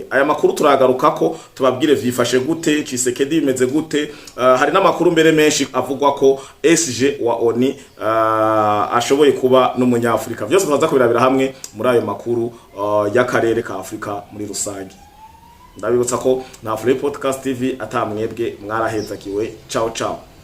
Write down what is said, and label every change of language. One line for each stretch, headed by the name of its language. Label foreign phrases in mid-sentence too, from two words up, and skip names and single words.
Rundi: Aya makuru turagaruka ko tubabwire vyifashe gute, Tshisekedi bimeze gute. Hari n'amakuru mbere menshi avugwa ko SG wa ONU ashoboye kuba n'umunyafrika. Vyose tuzaza kubirabira hamwe muri ayo makuru y'akarere ka Afrika muri rusangi. Ndabibutsa ko na Free Podcast TV atamwebwe mwarahezakiwe.
Italian: Ciao ciao.